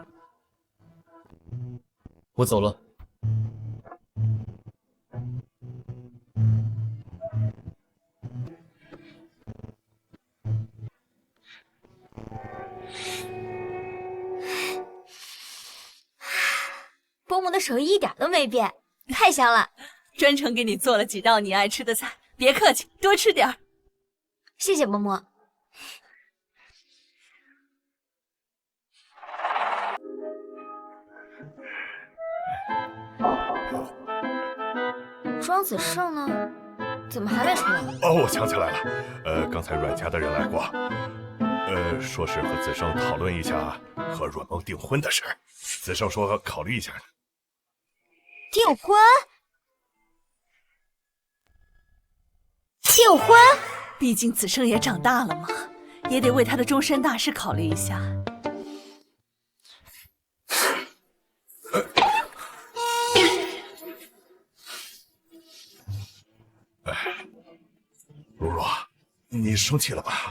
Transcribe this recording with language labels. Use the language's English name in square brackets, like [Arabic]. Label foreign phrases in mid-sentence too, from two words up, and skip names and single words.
[Chinese] 我走了。伯母的手藝一點都沒變，太香了，專程給你做了幾道你愛吃的菜，別客氣，多吃點兒。謝謝伯母。莊子勝呢？怎麼還沒出來？哦，我想起來了，剛才阮家的人來過，說是和子勝討論一下和阮夢訂婚的事。子勝說考慮一下。訂婚？訂婚？畢竟子勝也長大了嘛，也得為他的終身大事考慮一下。如如，你生氣了吧？